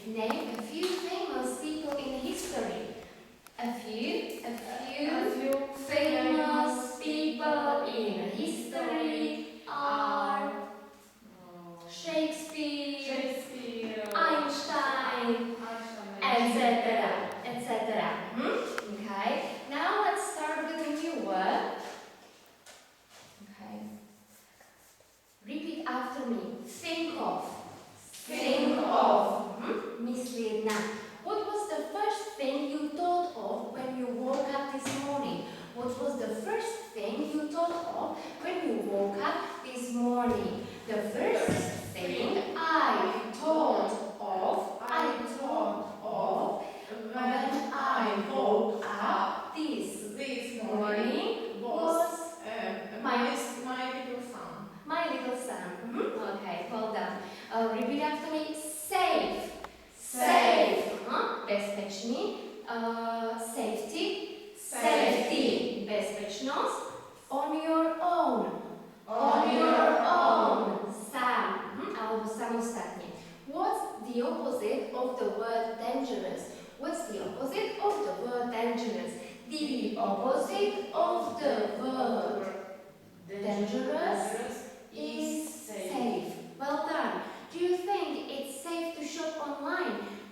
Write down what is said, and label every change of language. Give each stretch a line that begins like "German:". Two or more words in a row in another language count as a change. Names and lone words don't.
English: A few famous people in history are Shakespeare, Einstein, etc. Okay. Now let's start with a new word. Okay. Repeat after me. Think of.
Slovak: Myslieť na.
English: What was the first thing you thought of when you woke up this morning? The first thing I thought of when I woke up this morning was my little son. Okay, well done. Repeat after me. Safe.
Slovak: Bezpečný. Safety. Bezpečnosť.
English: On your own.
Slovak: Sám. Alebo samostatne.
English: What's the opposite of the word dangerous? The opposite of the word dangerous is safe. Well done. Do you think it's safe to shop online?